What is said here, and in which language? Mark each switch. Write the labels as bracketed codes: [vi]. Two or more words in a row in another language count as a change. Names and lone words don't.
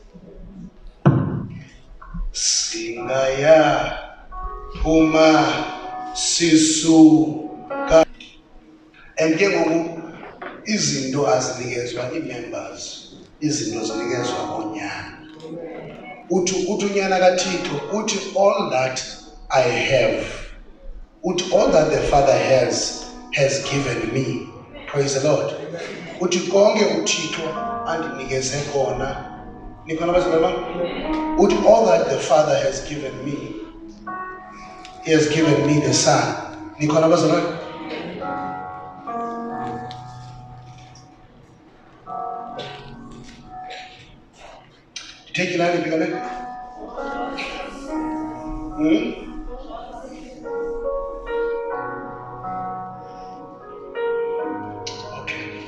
[xh] Singaya phuma sisuka. And ke ngoku izinto azinikezwa ii-members, izinto zinikezwa onyana. Uthi unyana kaThixo uthi [en] all that I have, [xh] uthi [en] all that the Father has given me. Praise the Lord. [xh] Uthi konke uThixo andinikeze kona. Nikhona bazalwane? [en] Uthi all that the Father has given me, He has given me the Son. [xh] Nikhona bazalwane? [en] Take it out of your Okay.